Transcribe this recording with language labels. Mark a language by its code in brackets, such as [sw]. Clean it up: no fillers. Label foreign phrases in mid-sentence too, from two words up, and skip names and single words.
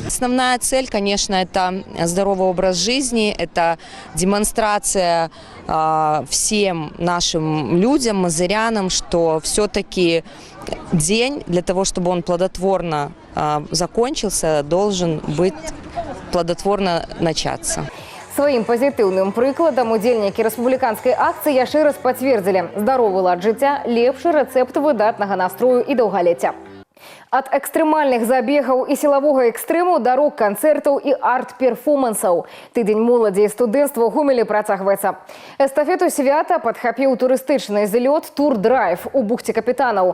[ru] Основная цель, конечно, это здоровый образ жизни, это демонстрация всем нашим людям, мазырянам, что все-таки день для того, чтобы он плодотворно закончился, должен быть плодотворно начаться. [be] Сваім пазітыўным прыкладам удзельнікі рэспубліканскай акцыі яшчэ раз пацвердзілі: здаровы лад жыцця – лепшы рэцэпт выдатнага настрою і даўгалецця. Ад экстрэмальных забегаў і сілавога экстрэму да рок-канцэртаў і арт-перформансаў. Тыдзень моладзі і студэнцтва ў Гомелі працягваецца. Эстафету свята падхапіў турыстычны злёт «Тур-драйв» у бухце Капітанаў.